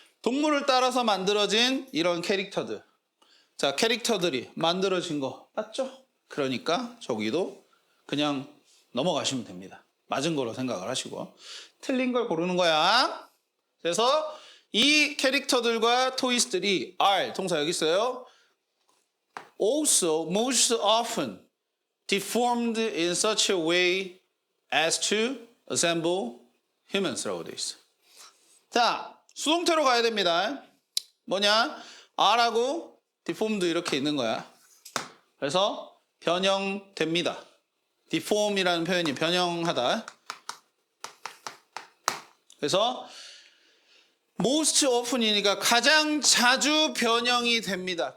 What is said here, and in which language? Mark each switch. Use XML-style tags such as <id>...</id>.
<ko>동물을 따라서 만들어진 이런 캐릭터들. 자, 캐릭터들이 만들어진 거 맞죠? 그러니까 저기도 그냥 넘어가시면 됩니다. 맞은 거로 생각을 하시고 틀린 걸 고르는 거야. 그래서 이 캐릭터들과 토이스들이 are 동사 여기 있어요.</ko> <en>Also most often deformed in such a way as to resemble humans</en> <ko>라고 되어 있어. 자, 수동태로 가야 됩니다. 뭐냐? are하고 deformed 이렇게 있는 거야. 그래서 변형됩니다. deform이라는 표현이 변형하다. 그래서 most often이니까 가장 자주 변형이 됩니다.</ko>